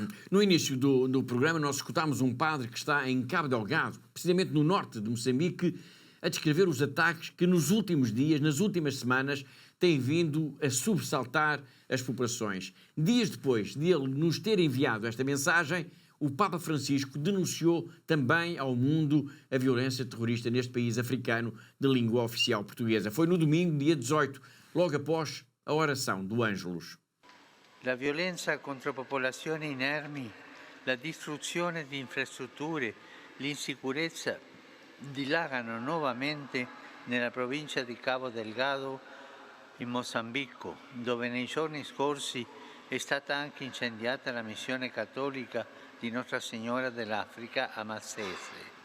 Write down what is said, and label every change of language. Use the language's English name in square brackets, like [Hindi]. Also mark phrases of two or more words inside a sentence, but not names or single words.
[Portuguese] No início do programa nós escutámos um padre que está em Cabo Delgado, precisamente no norte de Moçambique, a descrever os ataques que nos últimos dias, nas últimas semanas, têm vindo a sobressaltar as populações. Dias depois de ele nos ter enviado esta mensagem, o Papa Francisco denunciou também ao mundo a violência terrorista neste país africano de língua oficial portuguesa. Foi no domingo, dia 18, logo após a oração do Ângelus. [Italian] La violenza contro popolazioni inermi, la distruzione di infrastrutture, l'insicurezza dilagano nuovamente nella provincia di Cabo Delgado in Mozambico, dove nei giorni scorsi è stata anche incendiata la missione cattolica di Nostra Signora dell'Africa a Malsese.